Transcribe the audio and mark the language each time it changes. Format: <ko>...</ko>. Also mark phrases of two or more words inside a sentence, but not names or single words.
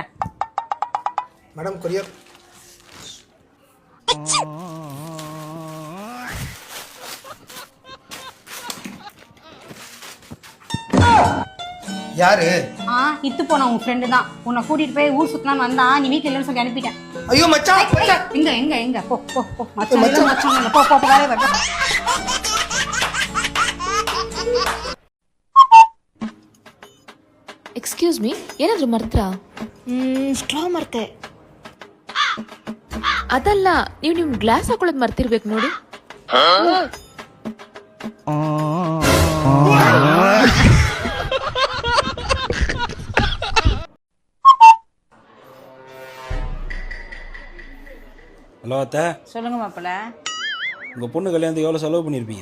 <en>madam courier.</en> <ta>யாரு? இத்து போன உன் ஃப்ரெண்டு தான். உன்னை கூட்டிட்டு போய் ஊர் சுத்தலாம் வந்தா, நீ வீட்டுல இல்லைன்னு சொல்லி அனுப்பிட்டேன். ஐயோ மச்சான். எங்க எங்க எங்க போ போ போ மச்சான் மச்சான் போ போ வேலையை பாரு.</ta> <en>excuse me,</en> <kn>ಏನಾದ್ರು ಮರ್ತ್ರಾ? ಸ್ಟ್ರಾ ಮರ್ತೆ. ಅದಲ್ಲ, ನೀವು ನಿಮ್ ಗ್ಲಾಸ್ ಹಾಕೊಳ್ಳೋದು ಮರ್ತಿರ್ಬೇಕು ನೋಡಿ.</kn> <ta>ஹலோ அத்தை. சொல்லுங்க மாப்பிள்ள. உங்கள் பொண்ணு கல்யாணத்துக்கு எவ்வளோ செலவு பண்ணியிருப்பீங்க?</ta>